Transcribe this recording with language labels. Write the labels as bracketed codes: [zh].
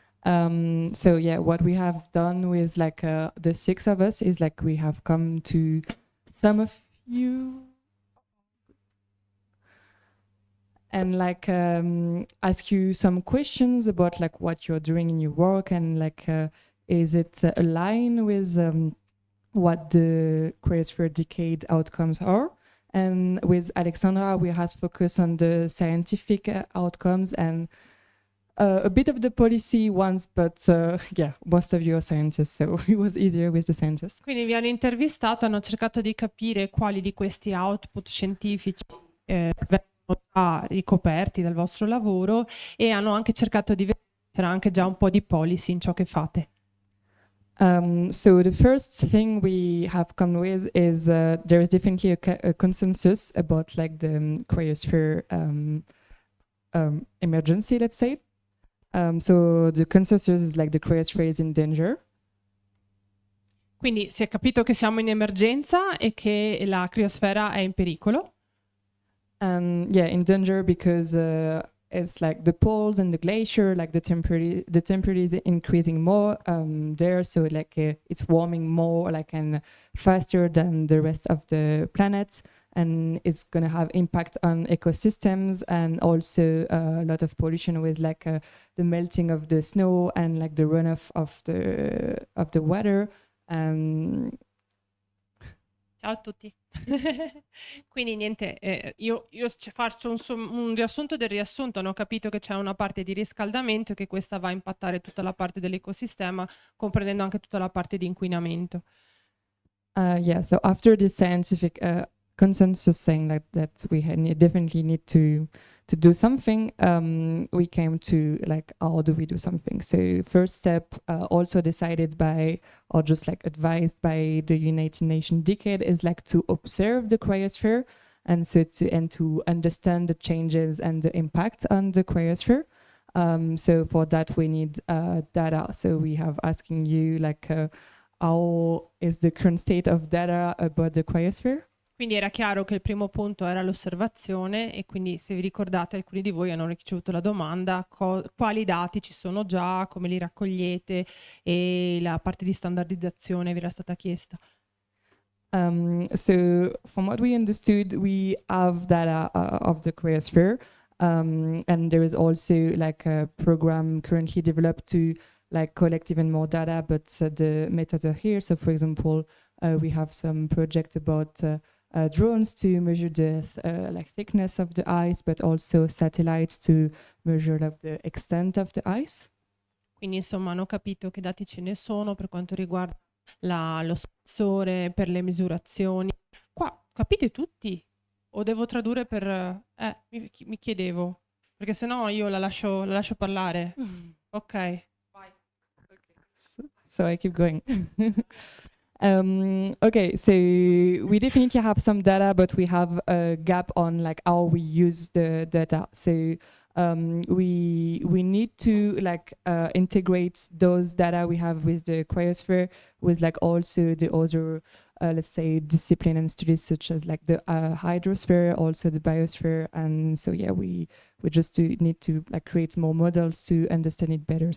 [en] So yeah, what we have done with like the 6 of us is like we have come to some of you and like ask you some questions about like what you're doing in your work and like is it aligned with what the Cryosphere Decade outcomes are. And with Alexandra, we have focused on the scientific outcomes and a bit of the policy ones, but yeah, most of you are scientists, so it was easier with the scientists. [it] Quindi vi hanno intervistato, hanno cercato di capire quali di questi output scientifici vengono già ricoperti dal vostro lavoro e hanno anche cercato di vedere se c'era anche già un po' di policy in ciò che fate. [en] So the first thing we have come with is there is definitely a consensus about like the cryosphere emergency, let's say. So the consensus is like the cryosphere is in danger. [it] Quindi si è capito che siamo in emergenza e che la criosfera è in pericolo. [en] Yeah, in danger because it's like the poles and the glacier, like the temperature is increasing more there, so like it's warming more, like and faster than the rest of the planet, and it's gonna have impact on ecosystems and also a lot of pollution with like the melting of the snow and like the runoff of the water. [it] Ciao a tutti. Quindi niente, io faccio un riassunto del riassunto. Hanno capito che c'è una parte di riscaldamento e che questa va a impattare tutta la parte dell'ecosistema, comprendendo anche tutta la parte di inquinamento. [en] Yeah, so after the scientific consensus saying like that we definitely need to do something, we came to like how do we do something. So first step, also decided by or just like advised by the United Nations Decade, is like to observe the cryosphere and so to understand the changes and the impact on the cryosphere. So for that we need data. So we have asking you like how is the current state of data about the cryosphere? [it] Quindi era chiaro che il primo punto era l'osservazione e quindi se vi ricordate alcuni di voi hanno ricevuto la domanda quali dati ci sono già, come li raccogliete e la parte di standardizzazione vi era stata chiesta. [en] So from what we understood, we have data of the cryosphere and there is also like a program currently developed to like collect even more data, but the methods are here. So for example, we have some project about drones to measure the like thickness of the ice, but also satellites to measure like the extent of the ice. [it] Quindi insomma hanno capito che dati ce ne sono per quanto riguarda lo spessore, per le misurazioni. Qua capite tutti? O devo tradurre per... mi chiedevo, perché sennò io la lascio parlare. Ok. Vai. [en] So I keep going. Okay, so we definitely have some data, but we have a gap on like how we use the data. So we need to like integrate those data we have with the cryosphere with like also the other let's say discipline and studies such as like the hydrosphere, also the biosphere, and so yeah, we just need to like create more models to understand it better.